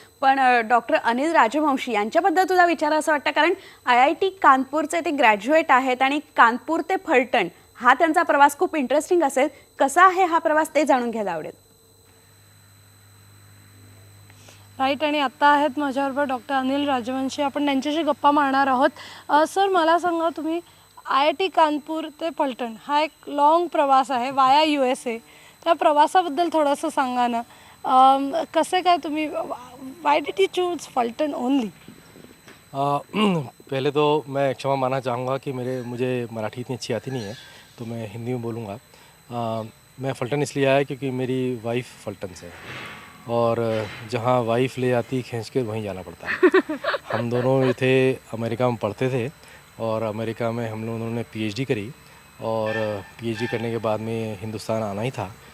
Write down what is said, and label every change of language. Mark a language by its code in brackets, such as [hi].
[mr] पण डॉक्टर अनिल राजवंशी यांच्याबद्दल तुला विचारावं वाटतं, कारण IIT कानपूरचे ते ग्रॅज्युएट आहेत आणि कानपूर ते फलटण हा त्यांचा प्रवास खूप इंटरेस्टिंग असेल. कसा आहे हा प्रवास ते जाणून घ्यायला आवडेल. राईट. आणि आत्ता आहेत माझ्याबरोबर डॉक्टर अनिल राजवंशी. आपण त्यांच्याशी गप्पा मारणार आहोत. सर, मला सांगा, तुम्ही IIT कानपूर ते फलटण हा एक लाँग प्रवास आहे वाया USA. त्या प्रवासाबद्दल थोडंसं सांगा ना. कसं काय तुम्ही, [en] Why did you choose Phaltan only? [hi] पहले तो मैं क्षमा मानना चाहूँगा कि मुझे मराठी इतनी अच्छी आती नहीं है, तो मैं हिंदी में बोलूँगा। मैं फलटन इसलिए आया क्योंकि मेरी वाइफ़ फलटन से है और जहाँ वाइफ़ ले जाती खींच के वहीं जाना पड़ता है। हम दोनों ये थे, अमेरिका में पढ़ते थे और अमेरिका में हम लोगों ने PhD करी और PhD करने के बाद में हिंदुस्तान आना ही था।